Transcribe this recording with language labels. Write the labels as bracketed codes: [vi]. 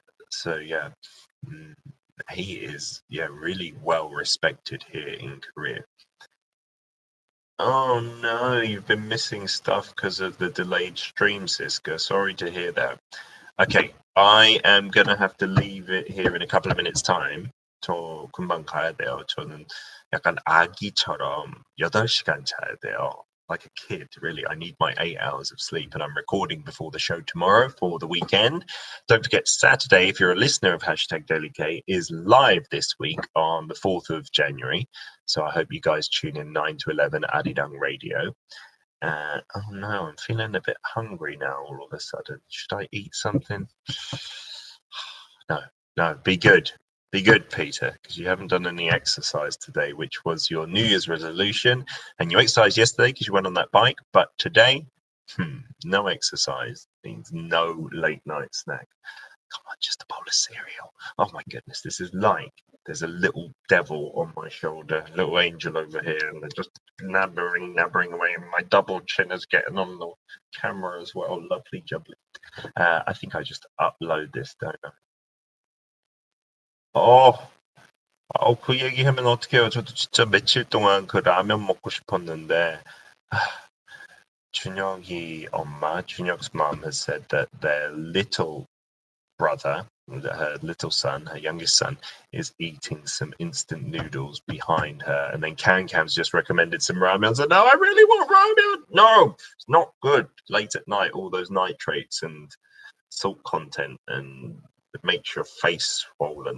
[en] So, yeah, he is, really well respected here in Korea. Oh no, you've been missing stuff because of the delayed stream, Siska. Sorry to hear that. Okay, I am gonna have to leave it here in a couple of minutes' time. [ko] 저 금방 가야 돼요. 저는 약간 아기처럼 8시간 자야 돼요. [en] Like a kid, really. I need my 8 hours of sleep, and I'm recording before the show tomorrow for the weekend. Don't forget, Saturday, if you're a listener of #DailyK, is live this week on the 4th of January. So I hope you guys tune in 9 to 11 Arirang Radio. Oh no, I'm feeling a bit hungry now all of a sudden. Should I eat something? No, be good. Be good, Peter, because you haven't done any exercise today, which was your New Year's resolution. And you exercised yesterday because you went on that bike. But today, no exercise means no late night snack. Come on, just a bowl of cereal. Oh my goodness, this is like there's a little devil on my shoulder, a little angel over here, and they're just nabbering away. And my double chin is getting on the camera as well. Lovely jubbly. I think I just upload this, don't I? [ko] 그 얘기하면 어떡해요. 저도 진짜 며칠 동안 그 라면 먹고 싶었는데, [en] 준혁's mom has said that their little brother, her little son, her youngest son, is eating some instant noodles behind her, and then Cam's just recommended some ramen. I said, no, I really want ramen. No, it's not good. Late at night, all those nitrates and salt content, and it makes your face swollen.